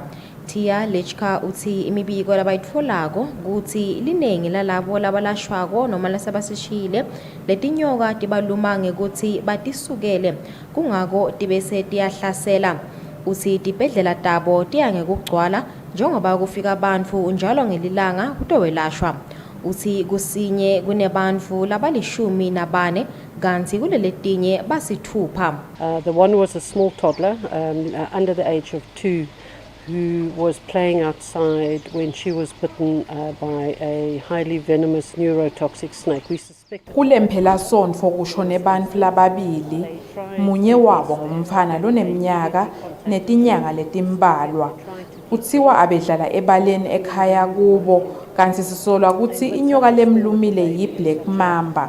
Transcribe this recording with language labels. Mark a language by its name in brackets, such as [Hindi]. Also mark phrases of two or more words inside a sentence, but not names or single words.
[Swati] Tia Lechka uthi imibiko labayitfolako kuthi linengi lalabo labalashwako noma lasebasishiyile letinyoka tibaluma ngekuthi batisukele kungako tibese tiyahlasela. Uthi tibhedlela tabo tiya ngekugcwala njengoba kufika bantfu njalo ngelilanga kutowelashwa. Uthi kusinye kunebantfu labalishumi kanti kuleletinye basithupha. [English] The one was a small toddler under the age of 2 who was playing outside when she was bitten by a highly venomous neurotoxic snake. We suspect [Swati] kule mpelasonto kushone bantfu lababili, munye wabo ngumfana loneminyaka netinyanga letimbalwa. Kuthiwa abedlala ebaleni ekhaya kubo kanti sisolwa ukuthi inyoka lemlumile yi-Black Mamba.